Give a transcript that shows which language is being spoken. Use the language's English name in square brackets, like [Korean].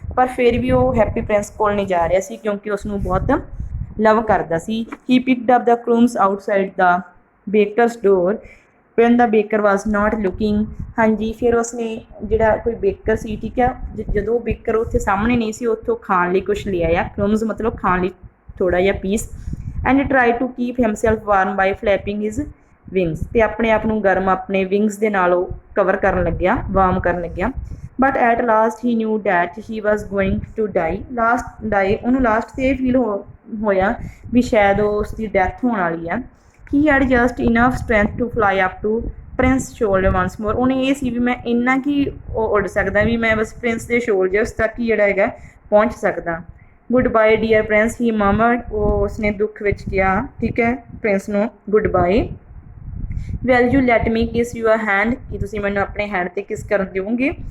[Punjabi] ਪਰ ਫਿਰ ਵੀ ਉਹ ਹੈਪੀ ਪ੍ਰਿੰਸ ਕੋਲ ਨਹੀਂ ਜਾ ਰਿਹਾ ਸੀ ਕਿਉਂਕਿ ਉਸ ਨੂੰ ਬਹੁਤ ਲਵ ਕਰਦਾ ਸੀ। [English] he picked up the crumbs outside the baker's door when the baker was not looking। [Punjabi] ਹਾਂਜੀ ਫਿਰ ਉਸਨੇ ਜਿਹੜਾ ਕੋਈ ਬੇਕਰ ਸੀ ਠੀਕ ਹੈ ਜਦੋਂ ਬੇਕਰ ਉੱਥੇ ਸਾਹਮਣੇ ਨਹੀਂ ਸੀ ਉੱਥੋਂ ਖਾਣ ਲਈ ਕੁਛ ਲੈ ਆਇਆ। ਕ੍ਰਮਸ ਮਤਲਬ ਖਾਣ ਲਈ ਥੋੜ੍ਹਾ ਜਿਹਾ piece. [English] and try to keep himself warm by flapping his wings [Punjabi] ਅਤੇ ਆਪਣੇ ਆਪ ਨੂੰ ਗਰਮ ਆਪਣੇ ਵਿੰਗਸ ਦੇ ਨਾਲ ਉਹ ਕਵਰ ਕਰਨ ਲੱਗਿਆ ਵਾਰਮ ਕਰਨ ਲੱਗਿਆ। [English] but at last he knew that he was going to die [Punjabi] ਉਹਨੂੰ ਲਾਸਟ 'ਤੇ ਇਹ ਫੀਲ ਹੋਇਆ ਵੀ ਸ਼ਾਇਦ ਉਸ ਦੀ ਡੈਥ ਹੋਣ ਵਾਲੀ ਆ। [English] he had just enough strength to fly up to prince shoulder once more। [Punjabi] ਉਹਨੇ ਇਹ ਸੀ ਵੀ ਮੈਂ ਇੰਨਾ ਕੀ ਉੱਡ ਸਕਦਾ ਵੀ ਮੈਂ ਬਸ ਪ੍ਰਿੰਸ ਦੇ ਸ਼ੋਲਡਰਸ ਤੱਕ ਹੀ ਜਿਹੜਾ ਹੈਗਾ ਪਹੁੰਚ ਸਕਦਾ। [English] good bye dear prince he murmured [Punjabi] ਉਹ ਉਸਨੇ ਦੁੱਖ ਵਿੱਚ ਕਿਹਾ ਠੀਕ ਹੈ ਪ੍ਰਿੰਸ ਨੂੰ good bye. [English] well you let me kiss your hand [Punjabi] ਕਿ ਤੁਸੀਂ ਮੈਨੂੰ ਆਪਣੇ ਹੈਂਡ 'ਤੇ ਕਿਸ ਕਰਨ ਦਿਓਗੇ।